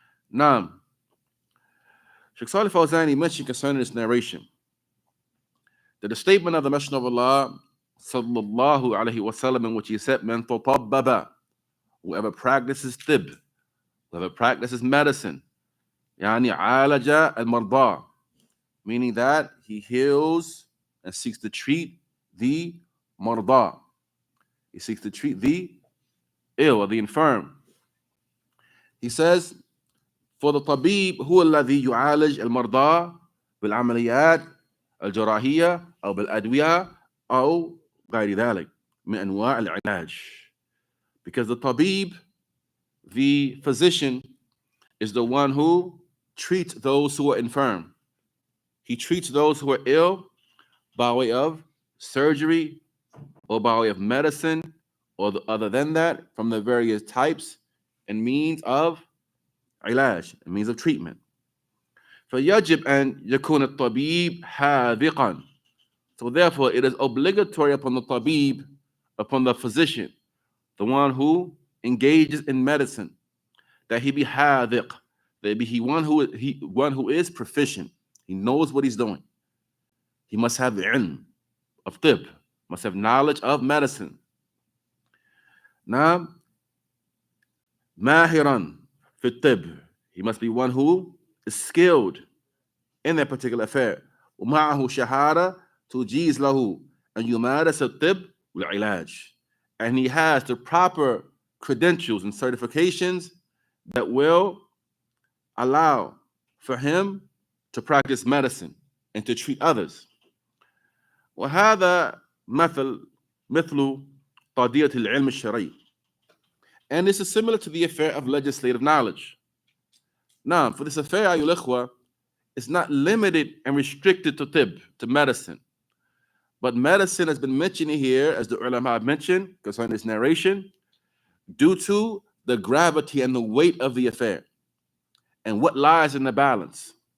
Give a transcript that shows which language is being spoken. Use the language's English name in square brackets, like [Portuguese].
[English] Now, Shaykh Salih Fawzan mentioned concerning this narration that the statement of the Messenger of Allah sallallahu alaihi wasallam, in which he said, [Arabic] "Man tatabbaba," [English] whoever practices tib, whoever practices medicine, [Arabic] yani alaja al-marda, [English] meaning that he heals and seeks to treat the marda. He seeks to treat the ill or the infirm. He says, for the tabib [Arabic] هو الذي يعالج المرضى بالعمليات الجراحية أو بالأدوية أو غير ذلك من أنواع العلاج. [English] Because the tabib, the physician, is the one who treats those who are infirm. He treats those who are ill by way of surgery or by way of medicine or other than that, from the various types and means of علاج, a means of treatment. [Arabic] فيجب أن يكون الطبيب حاذقا. [English] So therefore, it is obligatory upon the tabib, upon the physician, the one who engages in medicine, that he be حاذق, that he one who is proficient. He knows what he's doing. He must have the ilm of tib, must have knowledge of medicine. Now, [Arabic] ماهرا في الطب, [English] he must be one who is skilled in that particular affair. [Arabic] ومعه شهادة تجيز له أن يمارس الطب والعلاج. [English] And he has the proper credentials and certifications that will allow for him to practice medicine and to treat others. [Arabic] وهذا مثل قضية العلم الشرعي. [English] And this is similar to the affair of legislative knowledge. Now, for this affair, ayyul ikhwa, it's not limited and restricted to tib, to medicine. But medicine has been mentioned here, as the ulama have mentioned, concerning this narration, due to the gravity and the weight of the affair and what lies in the balance.